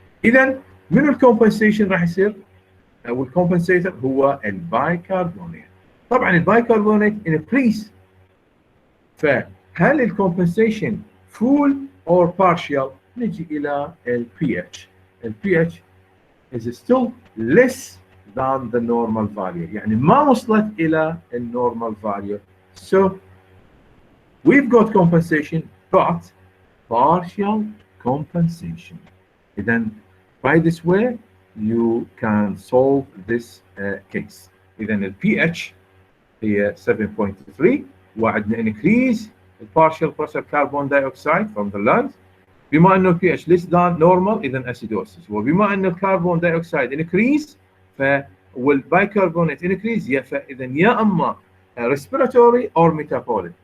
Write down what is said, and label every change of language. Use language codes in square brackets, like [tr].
[ar] اذا من الكومبنسيشن راح يصير والكومبنسيتر هو البايكربونات. طبعا البايكربونات increase. فهل الكومبنسيشن full or partial؟ نجي الى البي اتش [en] is still less than the normal value. [ar] يعني ما وصلت الى النورمال value. [en] So we've got compensation but partial compensation. Then by this way you can solve this case. [ar] إذا ال pH هي 7.3 وعندنا [en] increase the partial pressure carbon dioxide from the lungs. [ar] بما انه pH less than normal اذا acidosis. وبما انه الكربون دايوكسيد increase والبايكربونات increase فاذا يا اما [en] respiratory or metabolic.